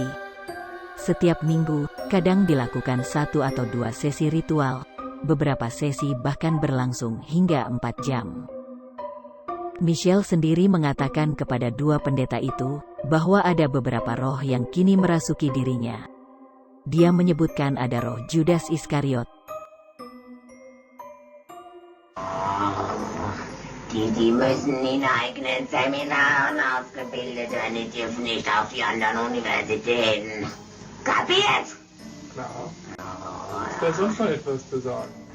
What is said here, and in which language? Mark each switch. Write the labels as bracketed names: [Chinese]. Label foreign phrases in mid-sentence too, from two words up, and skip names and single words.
[Indonesian] Setiap minggu, kadang dilakukan 1 atau 2 sesi ritual. Beberapa sesi bahkan berlangsung hingga 4 jam. Michel sendiri mengatakan kepada dua pendeta itu, bahwa ada beberapa roh yang kini merasuki dirinya. Dia menyebutkan ada roh Judas Iskariot. [German] Die müssen in eigenen Seminaren ausgebildet werden, die dürfen nicht auf die anderen Universitäten. Kapiert? Klar. Ist da sonst noch etwas zu sagen?